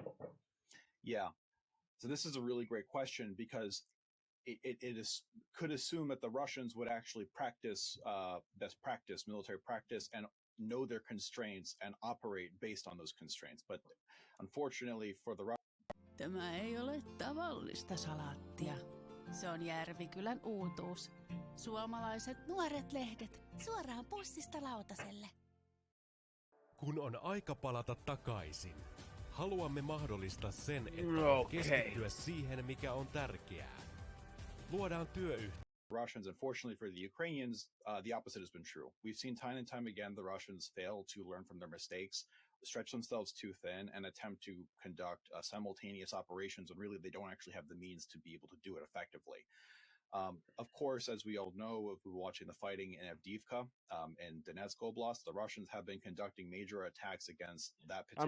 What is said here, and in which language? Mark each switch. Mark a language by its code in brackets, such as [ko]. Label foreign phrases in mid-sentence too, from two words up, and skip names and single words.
[en] Yeah. So this is a really great question because could assume that the Russians would actually practice best practice, military practice, and know their constraints and operate based on those constraints. But unfortunately for the Russians... [fi] Tämä ei ole tavallista salaattia. Se on Järvikylän uutuus. Suomalaiset nuoret lehdet suoraan pussista lautaselle. Kun on aika palata takaisin, haluamme mahdollistaa sen, että voit keskittyä siihen, mikä on tärkeää. Luodaan työyhteisö. [en] Russians, unfortunately for the Ukrainians, the opposite has been true. We've seen time and time again the Russians fail to learn from their mistakes, stretch themselves too thin, and attempt to conduct simultaneous operations when really they don't actually have the means to be able to do it effectively. Of course, as we all know, if we're watching the fighting in Avdiivka and Donetsk Oblast, the Russians have been conducting major attacks against that particular.